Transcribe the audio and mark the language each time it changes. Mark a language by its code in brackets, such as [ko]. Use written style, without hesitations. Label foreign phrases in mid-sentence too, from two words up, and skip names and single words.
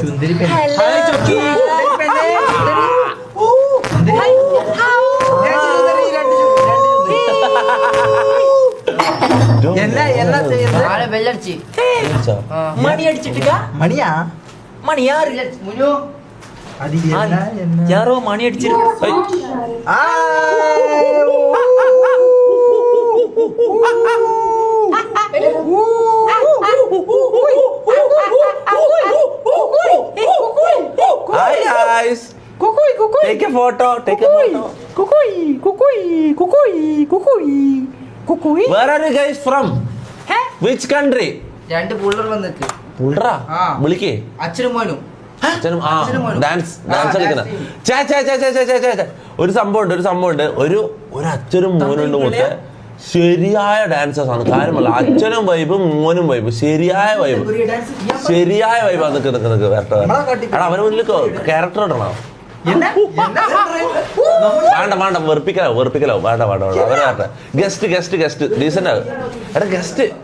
[ml] ചുന്ദരി പെണ്ണ് എന്നാ എന്നാ ചെയ്യുന്നത് മണി അടിച്ചിട്ടുക മണിയാ മണി யாரு മുനു അത് എന്നാ എന്നാ [ta] யாரோ மணி அடிச்சிருக்கு [ml] ആ [en] Hi guys. Take a photo. Take a photo. Where are you guys from? Which country? [ml] രണ്ട് പുള്ളർ വന്നിട്ട് പുള്ളറാ ആ. വിളിക്കേ അച്ഛനും മോനും അച്ഛനും ആ അച്ഛനും മോനും. ഡാൻസ് ആ, ഡാൻസ് കളിക്കുന്ന [en] dance [ml] ഒരു സംഭവമുണ്ട് ഒരു അച്ഛനും മോനുണ്ട് മുത്തേ ശരിയായ ഡാൻസേഴ്സ് ആണ് കാര്യമല്ല അച്ഛനും വൈബ് മോനും വൈബ് ശരിയായ വൈബ് ആ നിക്ക് വരട്ടെ എടാ അവന് മുന്നിൽ ക്യാരക്ടർ ഇടണോ വേണ്ട വെറുപ്പിക്കലോ വേണ്ട അവരെ വരട്ടെ [en] guest decent [ml] എടാ ഗസ്റ്റ്